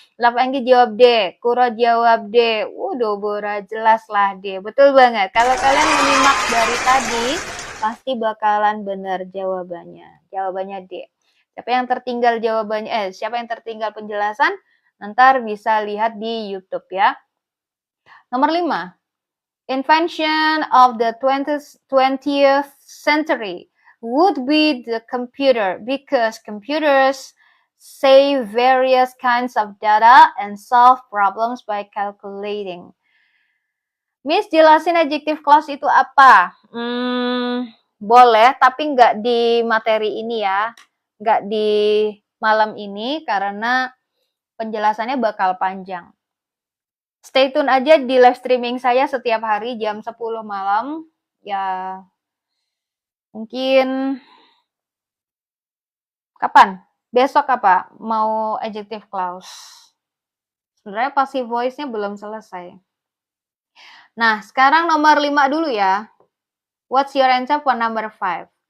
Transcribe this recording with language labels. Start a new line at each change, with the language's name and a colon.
Indonesian: Love Anggi jawab D. Kuro jawab D. Bora jelas lah D. Betul banget. Kalau kalian menyimak dari tadi, pasti bakalan benar jawabannya. Jawabannya D. Siapa yang tertinggal jawabannya, siapa yang tertinggal penjelasan, ntar bisa lihat di YouTube ya. Nomor 5.
English: Invention of the 20th century would be the computer because computers save various kinds of data and solve problems by calculating.
Indonesian: Miss, jelasin adjective clause itu apa? Boleh, tapi nggak di materi ini ya. Nggak di malam ini, karena penjelasannya bakal panjang.
English: Stay tune
Indonesian: aja di live streaming saya setiap hari jam 10 malam. Ya, mungkin kapan? Besok apa? Mau adjective clause. Sebenarnya passive voice-nya belum selesai. Nah, sekarang nomor 5 dulu ya.
English: What's your answer for number 5?